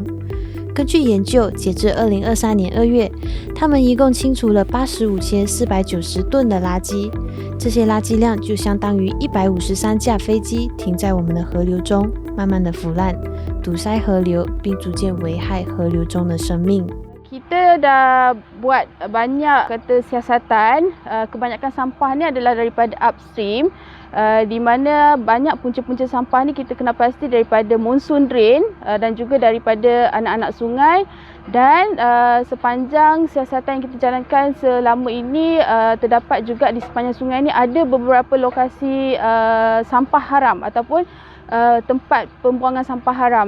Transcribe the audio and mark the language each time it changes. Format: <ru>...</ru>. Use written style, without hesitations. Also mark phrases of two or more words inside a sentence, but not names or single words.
<zh>根据研究，截至2023年2月，他们一共清除了85490吨的垃圾，这些垃圾量就相当于153架飞机停在我们的河流中，慢慢的腐烂，堵塞河流，并逐渐危害河流中的生命。</zh> <ms>Kita dah buat banyak siasatan, kebanyakan sampah ni adalah daripada upstream, di mana banyak punca-punca sampah ni kita kena pasti daripada</ms> <en>monsoon drain</en> <ms>dan juga daripada anak-anak sungai. Dan sepanjang siasatan yang kita jalankan selama ini, terdapat juga di sepanjang sungai ni ada beberapa lokasi sampah haram ataupun tempat pembuangan sampah haram.</ms>